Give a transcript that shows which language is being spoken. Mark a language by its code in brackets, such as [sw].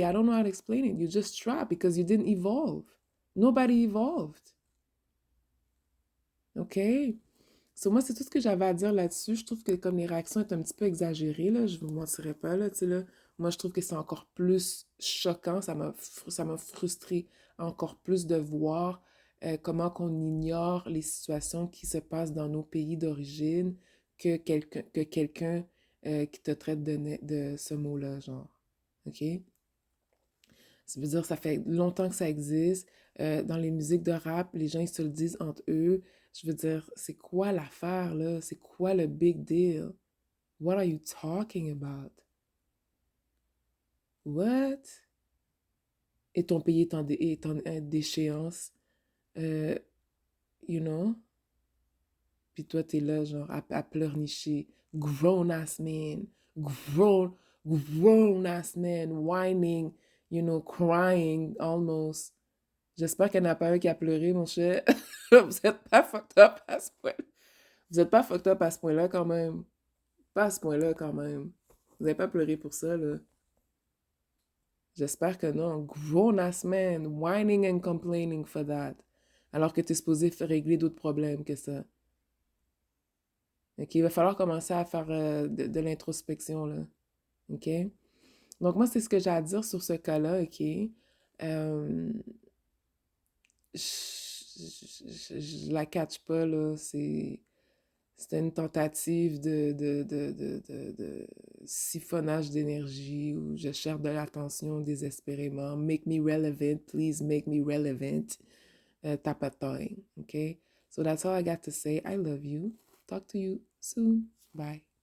[en] I don't know how to explain it. You just trapped because you didn't evolve. Nobody evolved. OK? [fr] So, moi, c'est tout ce que j'avais à dire là-dessus. Je trouve que comme les réactions sont un petit peu exagérées, là, je vous mentirais pas, là, tu sais, là. Moi, je trouve que c'est encore plus choquant. Ça m'a frustré encore plus de voir comment qu'on ignore les situations qui se passent dans nos pays d'origine que quelqu'un qui te traite de ce mot-là, genre. OK? Ça veut dire que ça fait longtemps que ça existe. Dans les musiques de rap, les gens, ils se le disent entre eux. Je veux dire, c'est quoi l'affaire, là? C'est quoi le big deal? [en] What are you talking about? What? [fr] Et ton pays est en déchéance, euh, [en] you know? [fr] Puis toi, t'es là, genre, à pleurnicher. [en] Grown-ass man. Grown, grown-ass man. Whining, you know, crying almost. [fr] J'espère qu'il n'y en a pas un qui a pleuré, mon cher. Vous êtes pas fucked up à ce point. Vous êtes pas fucked up à ce point-là, quand même. Pas à ce point-là, quand même. Vous n'avez pas pleuré pour ça, là. J'espère que non. [en] Grown-ass man, whining and complaining for that. [fr] Alors que tu es supposé régler d'autres problèmes que ça. OK? Il va falloir commencer à faire de l'introspection, là. OK? Donc, moi, c'est ce que j'ai à dire sur ce cas-là, OK? Euh, je la catch pas, là. C'était une tentative de siphonnage d'énergie où je cherche de l'attention désespérément. [en] Make me relevant, please make me relevant. Type of thing, okay? So that's all I got to say. I love you. Talk to you soon. Bye.